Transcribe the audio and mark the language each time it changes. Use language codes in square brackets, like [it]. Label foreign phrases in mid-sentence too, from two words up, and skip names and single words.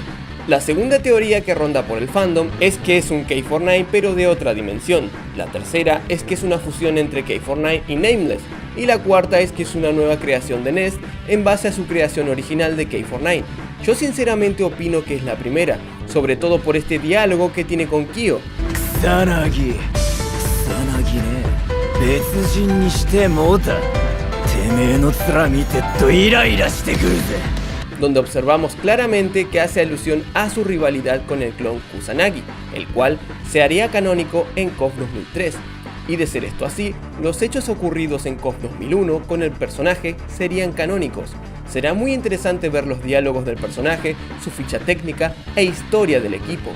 [es] La segunda teoría que ronda por el fandom es que es un K49 pero de otra dimensión. La tercera es que es una fusión entre K49 y Nameless, y la cuarta es que es una nueva creación de Nest en base a su creación original de K49. Yo sinceramente opino que es la primera, sobre todo por este diálogo que tiene con Kyo. [ja] Kusanagi ね、別人にしてもうた。てめえの面見てっとイライラしてくるぜ。 [es] Donde observamos claramente que hace alusión a su rivalidad con el clon Kusanagi, el cual se haría canónico en KOF 2003. Y de ser esto así, los hechos ocurridos en KOF 2001 con el personaje serían canónicos. Será muy interesante ver los diálogos del personaje, su ficha técnica e historia del equipo.